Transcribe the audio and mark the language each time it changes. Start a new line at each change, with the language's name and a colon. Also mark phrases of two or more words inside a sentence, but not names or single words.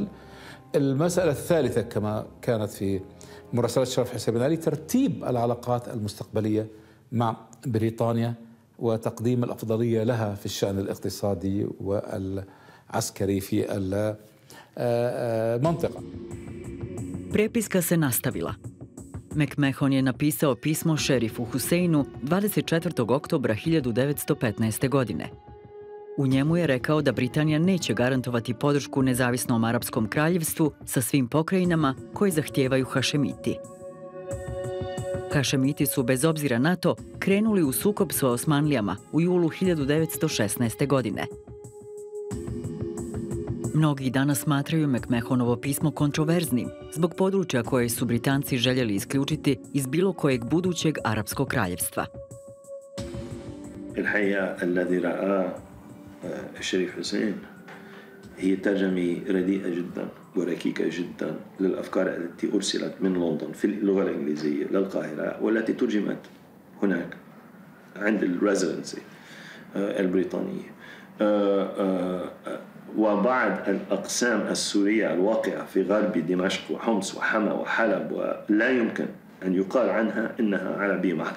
Arabic: المسألة الثالثة كما كانت في مراسلة الشريف حسين بن علي ترتيب العلاقات المستقبلية مع بريطانيا وتقديم الأفضلية لها في الشأن الاقتصادي والعسكري في المنطقة.
Bosnian: Prepiska se nastavila. McMahon je napisao pismo šerifu Huseinu 24. oktobra 1915. godine. U njemu je rekao da Britanija neće garantovati podršku nezavisnom arapskom kraljevstvu sa svim pokrajinama koje zahtijevaju Hašemiti. Hašemiti su, bez obzira na to, krenuli u sukob sa Osmanlijama u julu 1916. godine. Mnogi danas smatraju McMahonovo pismo kontroverznim zbog područja koje su Britanci željeli isključiti iz bilo kojeg budućeg arapskog kraljevstva.
Arabic: الشريف حسين هي ترجمة رديئة جدا وركيكة جدا للأفكار التي أرسلت من لندن في اللغة الإنجليزية للقاهرة والتي ترجمت هناك عند الريزيدنسي البريطانية وبعض الأقسام السورية الواقعة في غرب دمشق وحمص وحما وحلب ولا يمكن أن يقال عنها إنها عربية محضة.